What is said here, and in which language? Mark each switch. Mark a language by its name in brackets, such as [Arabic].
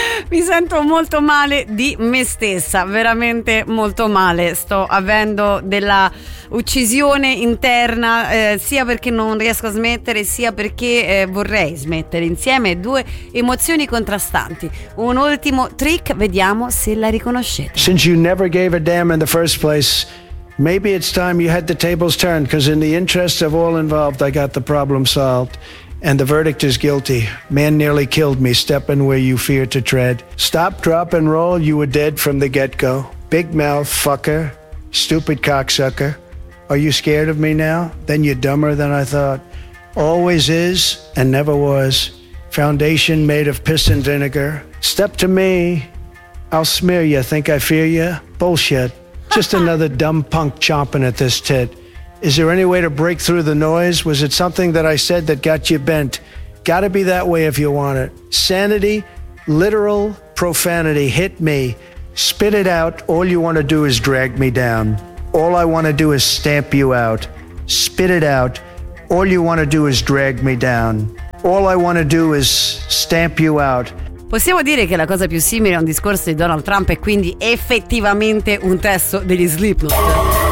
[Italian] Mi sento molto male di me stessa, veramente molto male. Sto avendo della uccisione interna, sia perché non riesco a smettere, sia perché vorrei smettere. Insieme due emozioni contrastanti. Un ultimo trick, vediamo se la riconoscete. [English] Since you never gave a damn in the first place, maybe it's time you had the tables turned, because in the interest of all involved, I got the problem solved. And the verdict is guilty. Man nearly killed me, stepping where you fear to tread. Stop, drop, and roll, you were dead from the get-go. Big mouth, fucker, stupid cocksucker. Are you scared of me now? Then you're dumber than I thought. Always is, and never was. Foundation made of piss and vinegar. Step to me, I'll smear you. Think I fear you? Bullshit. Just another dumb punk chomping at this tit. Is there any way to break through the noise? Was it something that I said that got you bent? Gotta be that way if you want it. Sanity, literal profanity, hit me. Spit it out, all you wanna do is drag me down. All I wanna do is stamp you out. Spit it out, all you wanna do is drag me down. All I wanna do is stamp you out. [Italian] Possiamo dire che la cosa più simile a un discorso di Donald Trump è quindi effettivamente un testo degli Slipknot.